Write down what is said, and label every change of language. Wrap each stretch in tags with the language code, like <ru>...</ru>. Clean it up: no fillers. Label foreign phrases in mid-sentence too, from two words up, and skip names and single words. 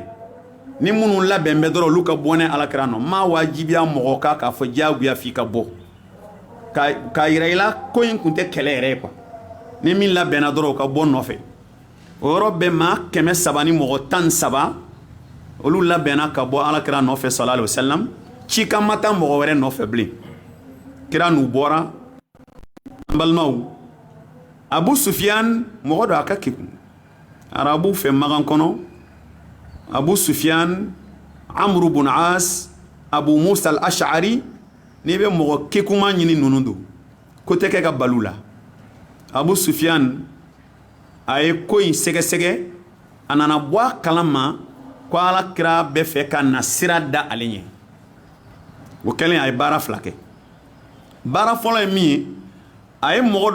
<bm>ni minnu labɛn bɛ dɔrɔn olu ka bɔ ne alakira nɔ maa wajibiya mɔgɔ kan k'a fɔ diyagoya f'i ka bɔ k'a yira i la ko in tun tɛ kɛlɛ yɛrɛ ye quoi ni min labɛnna dɔrɔn o ka bɔ nɔfɛ o yɔrɔ bɛɛ maa 300 ni mɔgɔ 13 olu labɛnna ka bɔ alakira nɔfɛ</bm> <ar>صلى الله عليه وسلم</ar> <bm>ci kan ma taa mɔgɔ wɛrɛ nɔfɛ bilen kira n'u bɔra an balimaw abu sufiyan mɔgɔ dɔ a ka kekun arabu fɛ magan kɔnɔ abu sufiyan amru bun as abu musa al-ash'ari n'i bɛ mɔgɔ kekuma ɲini ninnu don ko tɛ kɛ ka balu la Abu Sufyan a ye ko in sɛgɛsɛgɛ a nana bɔ a kalama ko Alakira bɛ fɛ ka na sira da ale ɲɛ o kɛlen a ye baara fila kɛ baara fɔlɔ ye min ye a ye mɔgɔ</bm>